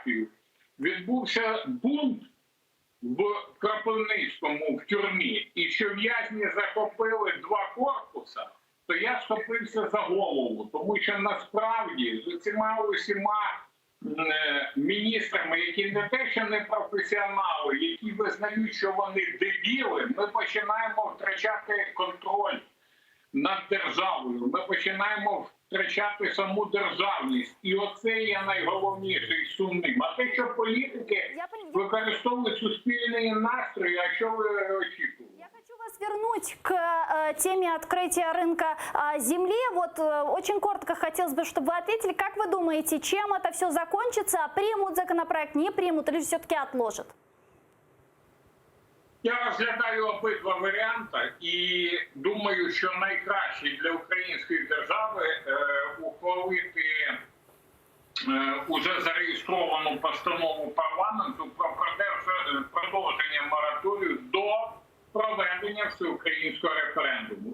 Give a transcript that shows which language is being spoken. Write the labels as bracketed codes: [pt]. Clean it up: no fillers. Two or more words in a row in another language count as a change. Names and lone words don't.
[uk] столі, фотографію, відбувся бунт в Кропивницькому в тюрмі, і що в'язні захопили 2 корпуси, то я схопився за голову, тому що насправді з цими усіма міністрами, які не те, що не професіонали, які визнають, що вони дебіли, ми починаємо втрачати контроль над державою, ми починаємо втрачати саму державність. І оце є найголовніше і сумним. А те, що політики використовують суспільні настрої, а що ви очікуєте? [ru] Вас вернуть к теме открытия рынка земли. Вот очень коротко хотелось бы, чтобы вы ответили, как вы думаете, чем это все закончится? Примут законопроект, не примут или все-таки отложат? [uk] Я розглядаю обидва варіанти і думаю, що найкраще для української держави ухвалити уже зареєстровану постанову парламенту про продовження мораторію до проведення всеукраїнського референдуму.